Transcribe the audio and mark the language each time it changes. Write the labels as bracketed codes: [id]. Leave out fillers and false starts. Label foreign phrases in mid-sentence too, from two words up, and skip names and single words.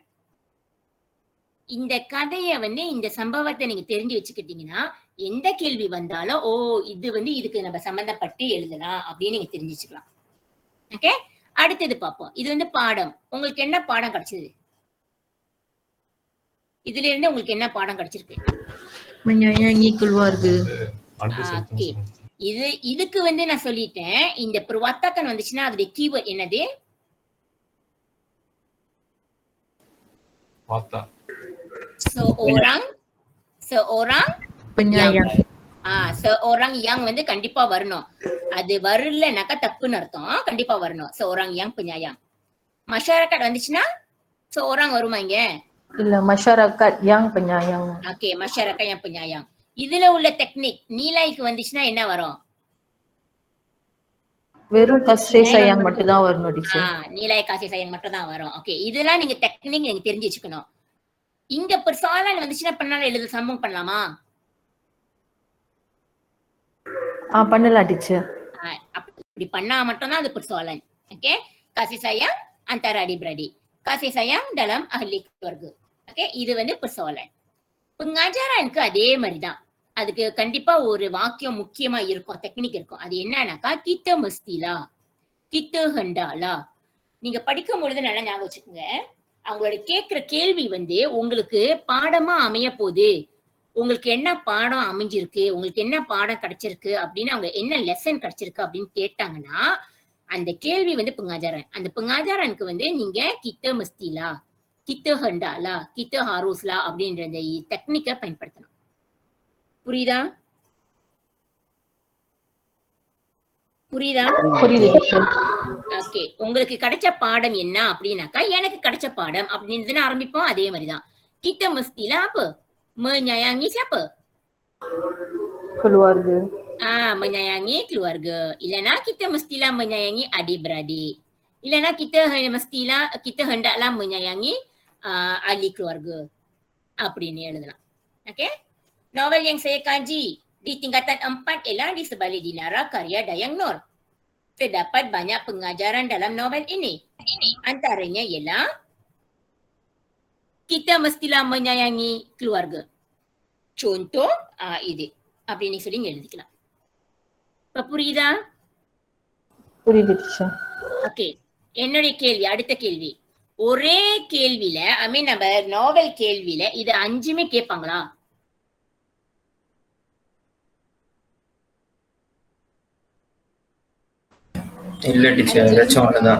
[ta] இந்த கதையை வந்து இந்த சம்பவத்தை நீங்க தெரிஞ்சு வச்சுக்கிட்டீங்கன்னா எந்த கேள்வி வந்தாலும் இது வந்து இதுக்கு நம்ம சம்பந்தப்பட்டு எழுதலாம் அப்படின்னு நீங்க தெரிஞ்சு வச்சுக்கலாம். ஓகே, அடுத்தது பார்ப்போம். இது வந்து பாடம். உங்களுக்கு என்ன பாடம் கிடைச்சது? இதுல இருந்து உங்களுக்கு என்ன பாடம் கிடைச்சிருக்கு? [ms] menyayangi keluarga. [ta] இதுக்கு வந்து நான் சொல்லிட்டேன். இந்த perwatakan வந்துச்சுன்னா அதோட கீவேர்ட் என்னது? [ms] Watak. seorang penyayang. seorang yang [ta] வந்து கண்டிப்பா வரணும். அது வரலனாக்கா தப்புன்னு அர்த்தம். கண்டிப்பா வரணும். [ms] seorang yang penyayang. [ta] masyarakat வந்துச்சுன்னா seorang வருமா இங்க? இல்ல, [ms] masyarakat yang penyayang. ஓகே, masyarakat yang penyayang. [ta] இதுல உள்ள டெக்னிக் நீலாய்க்கு வந்துச்சுன்னா என்ன வரும்? வெறும் [ms] kasih sayang [ta] மட்டும் தான் வரணும் டீச்சர். நீலாய் [ms] kasih sayang [ta] மட்டும் தான் வரும். ஓகே, இதெல்லாம் நீங்க டெக்னிக் நீங்க தெரிஞ்சு வச்சுக்கணும். இங்க persoalan வந்துச்சுன்னா பண்ணாலும் எழுத சம்பவம் பண்ணலாமா? பண்ணலாம் டீச்சர். அப்படி பண்ணா மட்டும்தான் அது persoalan. [ms] ஓகே, kasih sayang antara adik-beradik, kasih sayang dalam ahli keluarga. [ta] ஓகே, இது வந்து persoalan. pengajaranக்கு அதே மாதிரிதான். அதுக்கு கண்டிப்பா ஒரு வாக்கியம் முக்கியமா இருக்கும், டெக்னிக் இருக்கும். அது என்னன்னாக்கா [ms] kita mestilah, kita hendaklah. [ta] நீங்க படிக்கும் பொழுது நல்லா ஞாபகம் வச்சுக்கோங்க. அவங்களோட கேட்கிற கேள்வி வந்து உங்களுக்கு பாடமா அமைய போகுது உங்களுக்கு என்ன பாடம் அமைஞ்சிருக்கு, உங்களுக்கு என்ன பாடம் கிடைச்சிருக்கு அப்படின்னு அவங்க என்ன லெசன் கிடைச்சிருக்கு அப்படின்னு கேட்டாங்கன்னா அந்த கேள்வி வந்து pengajaran. அந்த pengajaranக்கு வந்து நீங்க [ms] kita mestilah, kita hendaklah, kita haruslah [ta] அப்படின்ற இந்த டெக்னிக்கை பயன்படுத்தணும். புரியுதா? புரியுதா? புரியுது டீச்சர். ஓகே. உங்களுக்கு கிடைச்ச பாடம் என்ன அப்படின்னாக்கா எனக்கு கிடைச்ச பாடம் அப்படின்னு ஆரம்பிப்போம். அதே மாதிரிதான் [ms] kita mestilah apa? Menyayangi siapa? Keluarga. Menyayangi keluarga. Ilana kita mestilah menyayangi adik-beradik. Ilana kita hendaklah menyayangi ahli keluarga. [ta] அப்படின்னு எழுதலாம். Okay? [ms] Novel yang saya kaji di tingkatan 4 ialah di sebalik dinara karya Dayang Nur. Terdapat banyak pengajaran dalam novel ini. Antaranya ialah kita mestilah menyayangi keluarga. [ta] Contoh இது அப்படின்னு சொல்லி எழுதிக்கலாம். இப்ப புரியுதா? புரியுது டீச்சர். ஓகே. என்னுடைய கேள்வி, அடுத்த கேள்வி. ஒரே கேள்வியில நம்ம நாவல் கேள்வியில இது 5மே கேட்பாங்களா? இல்ல டீச்சர், ஏதாச்சும் ஒண்ணுதான்.